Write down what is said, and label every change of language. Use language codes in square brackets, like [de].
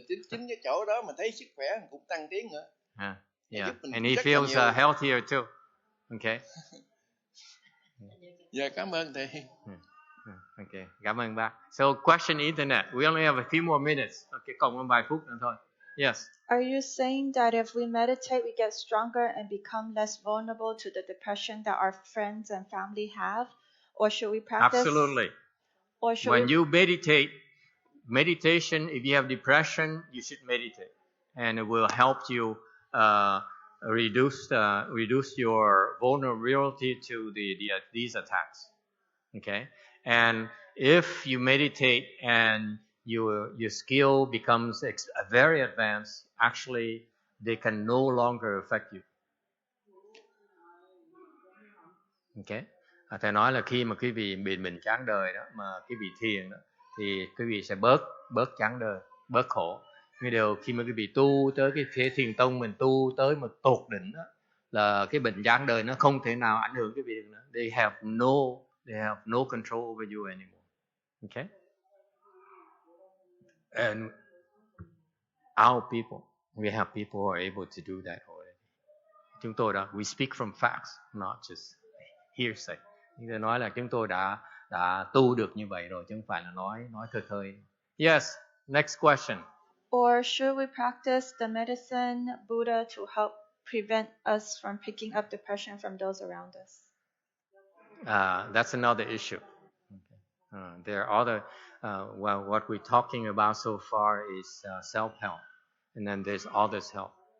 [vi] Chính cái chỗ đó mình thấy sức khỏe mình cũng tăng tiến nữa. [en] Yeah, and he feels healthier too. Okay. [vi] Dạ, cảm ơn thầy. [en] Okay, [vi] cảm ơn bác. [en] So question internet. We only have a few more minutes. [vi] Okay, còn vài phút nữa thôi. [en] Yes. Are you saying that if we meditate, we get stronger and become less vulnerable to the depression that our friends and family have? Or should we practice? Absolutely. Or should when you meditation, if you have depression, you should meditate. And it will help you reduce your vulnerability to these attacks. Okay? And if you meditate and your skill becomes very advanced, actually they can no longer affect you. Okay. [vi] Thầy nói là khi mà quý vị bị mình chán đời đó, mà quý vị thiền đó, thì quý vị sẽ bớt chán đời, bớt khổ. Nhưng điều khi mà quý vị tu tới cái phía thiền tông, mình tu tới một tột đỉnh đó, là cái bệnh chán đời nó không thể nào ảnh hưởng quý vị được nữa. [en] They have no control over you anymore. Okay. And our people, we have people who are able to do that already. [vi] Chúng tôi đó, [en] we speak from facts, not just hearsay. [vi] Như nói là chúng tôi đã tu được như vậy rồi, chứ không phải là nói khơi. [en] Yes, next question. Or should we practice the medicine Buddha to help prevent us from picking up depression from those around us? That's another issue. Okay. There are other. Well, what we're talking about so far is self-help, and then there's others' help.